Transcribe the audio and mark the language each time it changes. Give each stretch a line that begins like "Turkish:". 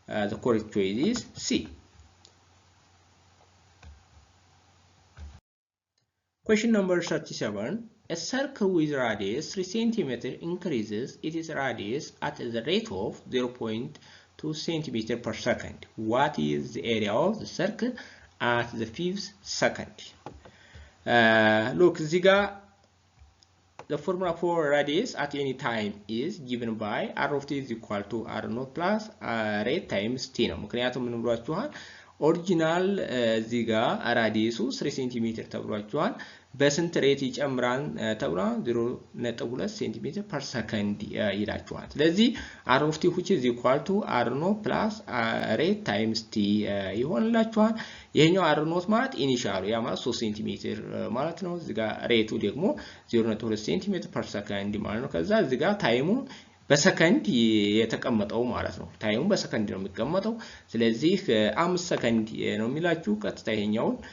English: the correct choice is C Question number 37 A circle with radius 3 cm increases its radius at the rate of 0.2 cm per second. What is the area of the circle at the 5th second? Look, Ziga, the formula for radius at any time is given by r of t is equal to r naught plus rate times t.
Amharic: ምክንያቱም ምን ብሏችኋል? ኦሪጂናል ዚጋ ራዲየሱ 3 ሴንቲሜትር ተብሏችኋል በስንት ሬት ይጨምራል ተብሏል 0.2 ሴንቲሜትር ፐር ሰከንድ ይላችኋል ስለዚህ
English: r of t which is equal to r naught plus rate times t
Amharic: ይሆንላችኋል ይሄኛው r naught ማለት ኢኒሻሉ ያ ማለት 3 ሴንቲሜትር ማለት ነው እዚህ ጋር ሬቱ ደግሞ 0.2 ሴንቲሜትር ፐር ሰከንድ ማለት ነው ከዛ እዚህ ጋር ታይሙ በሰከንድ የተቀመጠው ማለት ነው ታይሙ በሰከንድ ነው የሚቀመጠው ስለዚህ 5 ሰከንድ ነው የሚላችሁ ቀጥታ ይሄኛው